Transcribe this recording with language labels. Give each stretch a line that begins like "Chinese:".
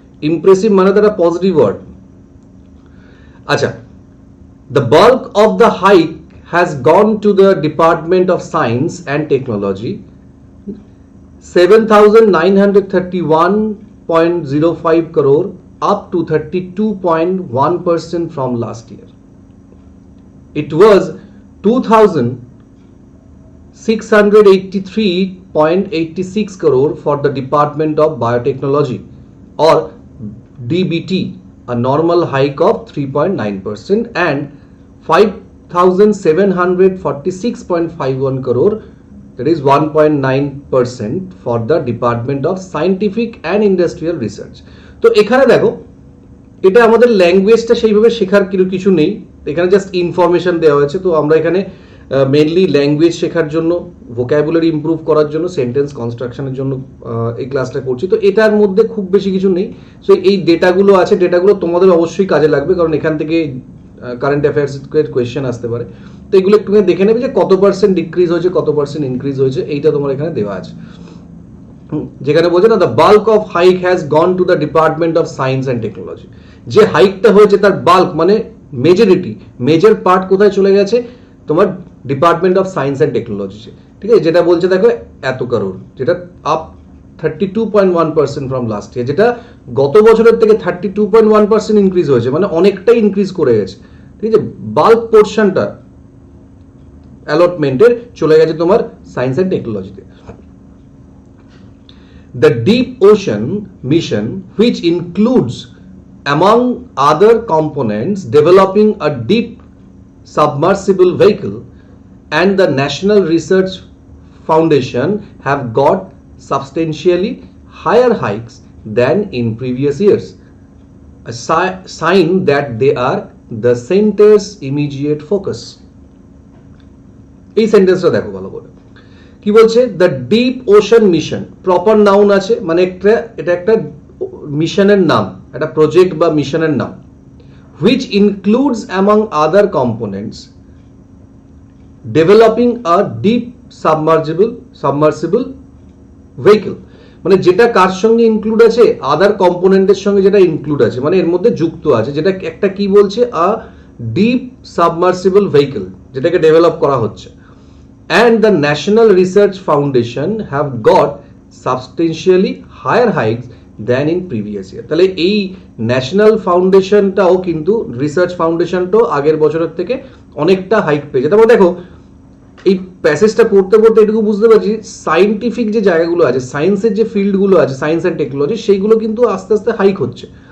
Bangla: Impressive মানে তো একটা পজিটিভ ওয়ার্ড. আচ্ছা,
English: The bulk of the hike has gone to the Department of Science and Technology, 7,931.05 crore, up to 32.1% from last year. It was 2,683.86 crore for the Department of Biotechnology, or DBT, a normal hike of 3.9%, and 5,746.51 crore, that is 1.9%, for the Department of Scientific and Industrial Research.
Bangla: তো এখানে দেখো, এটা আমাদের ল্যাঙ্গুয়েজটা সেইভাবে শেখার কিছু নেই, এখানে জাস্ট ইনফরমেশন দেওয়া হয়েছে. তো আমরা এখানে মেনলি ল্যাঙ্গুয়েজ শেখার জন্য, ভোক্যাবুলারি ইমপ্রুভ করার জন্য, সেন্টেন্স কনস্ট্রাকশনের জন্য এই ক্লাসটা করছি. তো এটার মধ্যে খুব বেশি কিছু নেই. সো এই ডেটাগুলো আছে, ডেটাগুলো তোমাদের অবশ্যই কাজে লাগবে, কারণ এখান থেকে কারেন্ট অ্যাফেয়ার্সের কোয়েশ্চেন আসতে পারে. তো এগুলো একটু দেখে নেবে যে কত পার্সেন্ট ডিক্রিজ হয়েছে, কত পার্সেন্ট ইনক্রিজ হয়েছে, এইটা তোমার এখানে দেওয়া আছে. যেখানে বলছে না,
English: The bulk of hike has gone to the Department of Science and Technology.
Bangla: যে হাইকটা হয়েছে তার বাল্ক মানে মেজরিটি, মেজর পার্ট কোথায় চলে গেছে? তোমার department of science and technology, ঠিক আছে, যেটা বলছে দেখো এত কারোর, যেটা
English: up 32.1% from last year,
Bangla: যেটা গত বছরের থেকে 32.1% ইনক্রিজ হয়েছে, মানে অনেকটাই ইনক্রিজ করে গেছে, ঠিক আছে. বাল্ক পোর্শনটা অ্যালটমেন্টের চলে গেছে তোমার সায়েন্স অ্যান্ড টেকনোলজিতে.
English: The Deep Ocean Mission, which includes among other components developing a deep submersible vehicle and the National Research Foundation, have got substantially higher hikes than in previous years, a sign that they are the center's immediate focus.
Bangla: এই সেন্টেন্সটা দেখো ভালো করে কি বলছে, the deep ocean mission, proper noun আছে, মানে এটা একটা মিশনের নাম, একটা প্রজেক্ট বা মিশনের নাম,
English: which includes among other components developing a deep submersible vehicle,
Bangla: মানে যেটা কার সঙ্গে ইনক্লুড আছে, আদার কম্পোনেন্টের সঙ্গে যেটা ইনক্লুড আছে, মানে এর মধ্যে যুক্ত আছে, যেটা একটা কি বলছে,
English: a deep submersible vehicle,
Bangla: যেটাকে ডেভেলপ করা হচ্ছে।
English: And the National Research Foundation have got substantially higher hikes than in previous year.
Bangla: তাহলে এই ন্যাশনাল ফাউন্ডেশনটাও কিন্তু, রিসার্চ ফাউন্ডেশনটাও আগের বছরের থেকে অনেকটা হাইক পেয়েছে। তারপর দেখো এই প্যাসেজটা পড়তে পড়তে এটুকু বুঝতে পারছি, সায়েন্টিফিক যে জায়গাগুলো আছে, সায়েন্সের যে ফিল্ডগুলো আছে, সায়েন্স অ্যান্ড টেকনোলজি, সেইগুলো কিন্তু আস্তে আস্তে হাইক হচ্ছে।